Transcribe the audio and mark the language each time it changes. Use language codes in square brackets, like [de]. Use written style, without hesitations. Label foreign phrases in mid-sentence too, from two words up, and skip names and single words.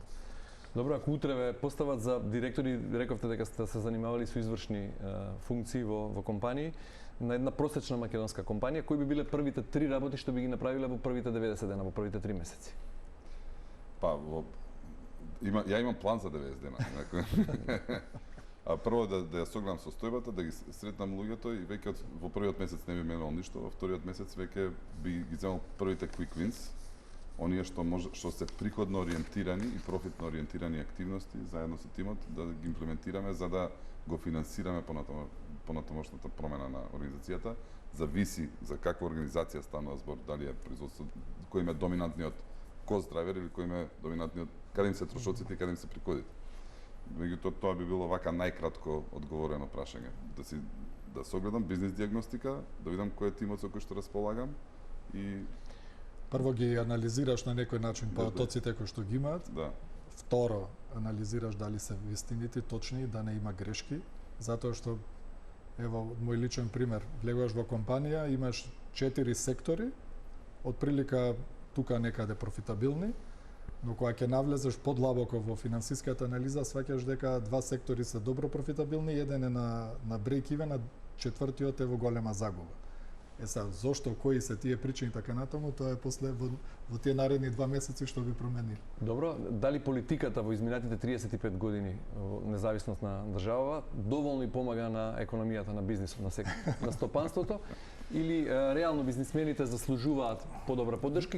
[mk] Добро, ако утре ве постават за директори, рековте дека сте се занимавали со извршни функции во компании, на една просечна македонска компанија, кои би биле првите 3 работи што би ги направиле во првите 90 дена, во првите 3 месеци? Па, ја имам план за 90 дена. А прво да ја согледам состојбата, да ги сретнам луѓето и веќе во првиот месец не би менувал ништо, во вториот месец веќе би ги земал првите [en] quick wins, [mk] оние што се приходно ориентирани и профитно ориентирани активности заедно со тимот да ги имплементираме за да го финансираме понатамошната промена на организацијата. Зависи за каква организација станува збор, дали е производство, кој им е доминантниот [en] cost driver [mk] или кој им е доминантниот, каде им се трошоците и каде им се приходите. Меѓутоа тоа би било вака најкратко одговорено прашање. Да согледам бизнис диагностика, да видам кој е тимот со кој што располагам и прво ги анализираш на некој начин потоците кои што ги имаат. да. Второ, анализираш дали се вистините точни, да не има грешки, затоа што ево мој личен пример, влегуваш во компанија, имаш 4 сектори, отприлика тука некаде профитабилни, но кога ќе навлезеш подлабоко во финансиската анализа, сваќаш дека 2 сектори се добро профитабилни, еден е на [en] break even, [mk] а четвртиот е во голема загуба. Сега, зошто, кои се тие причини така натаму, тоа е после во тие наредни 2 месеци што би променили. Добро, дали политиката во изминатите 35 години во независност на државава доволно и помага на економијата, на бизнисот, на стопанството, или реално бизнисмените заслужуваат подобра поддршка?